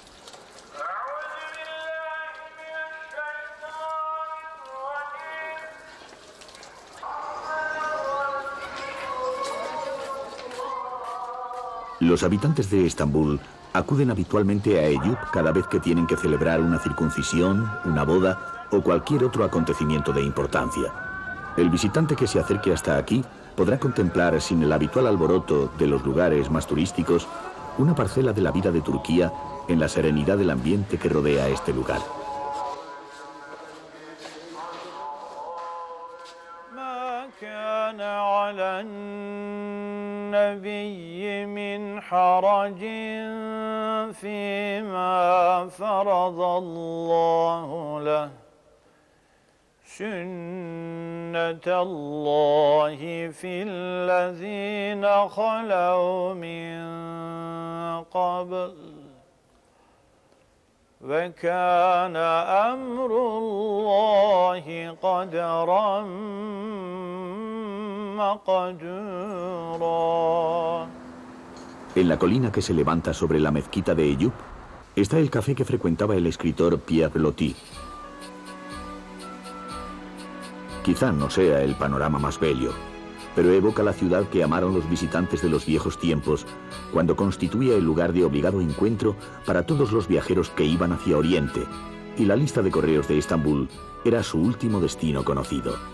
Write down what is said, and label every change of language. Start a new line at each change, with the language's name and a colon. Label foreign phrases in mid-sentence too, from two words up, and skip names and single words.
Spanish: Los habitantes de Estambul acuden habitualmente a Eyüp cada vez que tienen que celebrar una circuncisión, una boda o cualquier otro acontecimiento de importancia. El visitante que se acerque hasta aquí podrá contemplar, sin el habitual alboroto de los lugares más turísticos, una parcela de la vida de Turquía en la serenidad del ambiente que rodea este lugar.
Arabic: النبي من حرج فيما فرض الله له سنة الله في الذين خلوا من قبل وكان أمر الله قدرا مقدورا.
Spanish: En la colina que se levanta sobre la mezquita de Eyüp está el café que frecuentaba el escritor Pierre Loti. Quizá no sea el panorama más bello, pero evoca la ciudad que amaron los visitantes de los viejos tiempos, cuando constituía el lugar de obligado encuentro para todos los viajeros que iban hacia Oriente, y la lista de correos de Estambul era su último destino conocido.